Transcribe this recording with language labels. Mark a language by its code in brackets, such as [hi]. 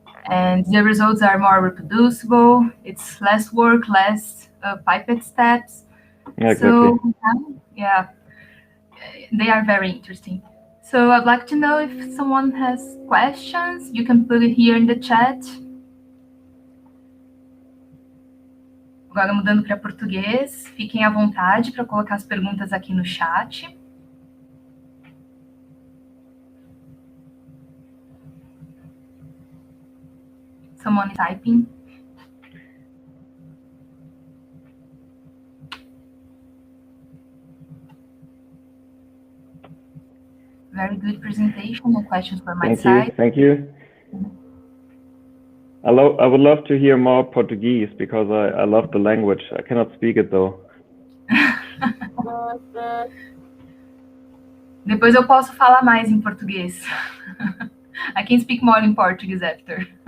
[en] And the results are more reproducible. It's less work, less pipette steps. Yeah, so exactly. yeah, they are very interesting. So I'd like to know if someone has questions. You can put it here in the chat. [pt] Agora mudando para português, fiquem à vontade para colocar as perguntas aqui no chat. [en] Someone is typing. Very good presentation. No questions from my side. Thank you. I would love to hear more Portuguese because I love the language. I cannot speak it though. [pt] Depois eu posso falar mais em português. [en] I can speak more in Portuguese after.